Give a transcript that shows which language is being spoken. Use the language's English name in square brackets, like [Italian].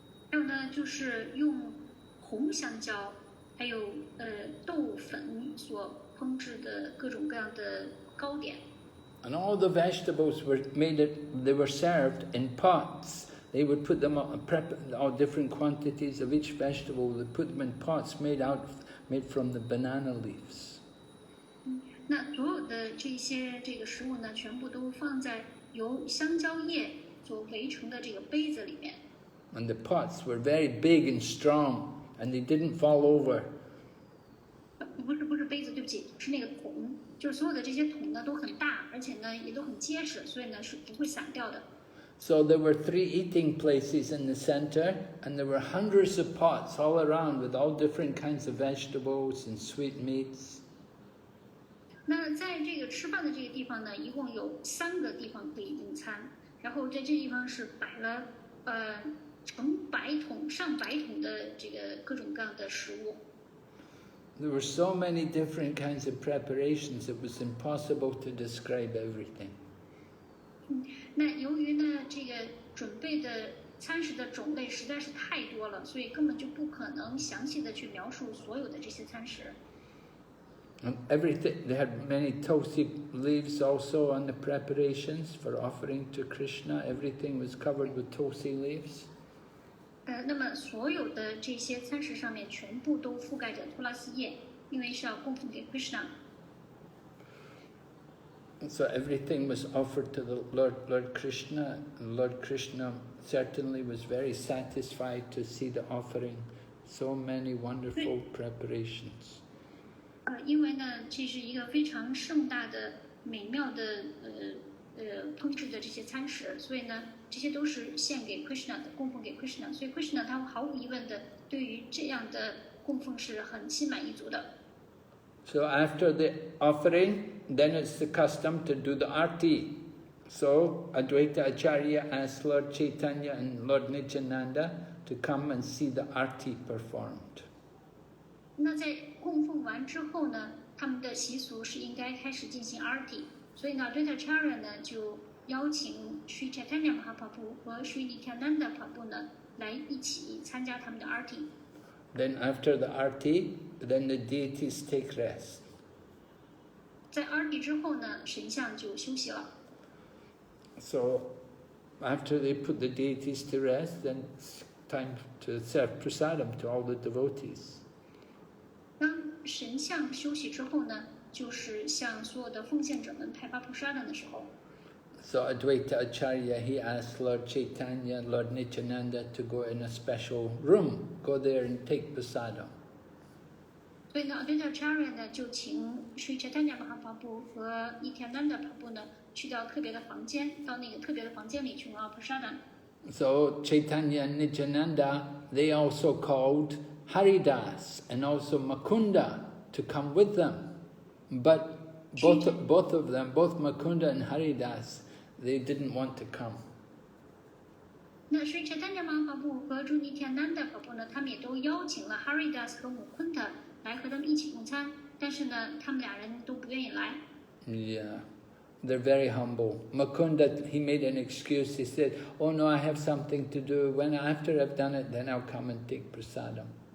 [Chinese] 还有呢，就是用红香蕉，还有豆粉所烹制的各种各样的糕点。 [English] And all the vegetables they were served in pots. They would put them all different quantities of each vegetable. They put them in pots made from the banana leaves. [Chinese] 那所有的这个食物呢，全部都放在由香蕉叶所围成的这个杯子里面。 [English] And the pots were very big and strong, and they didn't fall over. [Chinese] 不是杯子，对不起，是那个桶，就是所有的这些桶呢都很大，而且呢也都很结实，所以呢是不会散掉的。 [English] So there were 3 eating places in the center, and there were hundreds of pots all around with all different kinds of vegetables and sweet meats. [Chinese] 那在这个吃饭的这个地方呢，一共有3个地方可以用餐，然后在这地方是摆了成百桶、上百桶的这个各种各样的食物。 [English] There were so many different kinds of preparations, it was impossible to describe everything. [Chinese] 那由于呢这个准备的餐食的种类实在是太多了，所以根本就不可能详细的去描述所有的这些餐食。 [English] And everything, they had many tulsi leaves also on the preparations for offering to Krishna. Everything was covered with tulsi leaves. [Chinese] 那么所有的这些餐食上面全部都覆盖着托拉斯叶，因为是要供奉给 Krishna。 [English] So everything was offered to the Lord Krishna, and Lord Krishna certainly was very satisfied to see the offering. So many wonderful preparations. [Chinese] 因为呢，这是一个非常盛大的、美妙的烹制的这些餐食，所以呢，这些都是献给 Krishna 的，供奉给 Krishna。所以 Krishna 他毫无疑问的对于这样的供奉是很心满意足的。 [English] So after the offering, then it's the custom to do the arti. So Advaita Acharya asked Lord Chaitanya and Lord Nityananda to come and see the arti performed. [Chinese] 那在供奉完之后呢，他们的习俗是应该开始进行 arti， 所以呢 Advaita Acharya 呢就邀请 Sri Caitanya Mahaprabhu 和 Sri Nityananda Prabhu 呢来一起参加他们的 arti。 [English] Then after the arti, then the deities take rest. [Chinese] 在 arti 之后呢，神像就休息了。 [English] So after they put the deities to rest, then it's time to serve prasadam to all the devotees. [Chinese] 当神像休息之后呢，就是向所有的奉献者们派发 prasadam 的时候。 [English] So Advaita Acharya, he asked Lord Chaitanya and Lord Nityananda to go in a special room, go there and take prasadam. [Chinese] 所以呢 Advaita Acharya 呢就请 Sri Caitanya Mahaprabhu 和 Nityananda Prabhu 呢去到特别的房间，到那个特别的房间里去拿 prasadam。 [English] So Chaitanya and Nityananda, they also called Haridas and also Makunda to come with them. But both of them, both Makunda and Haridas, they didn't want to come. [Chinese] 那 Sri Chaitanya Mahaprabhu 和 Sri Nityananda Prabhu 呢，他们也都邀请了 Haridas 和 Mukunda 来和他们一起用餐，但是呢，他们俩人都不愿意来。 [English] Yeah, they're very humble. Makunda, he made an excuse. He said, "Oh no, I have something to do. After I've done it, then I'll come and take prasadam."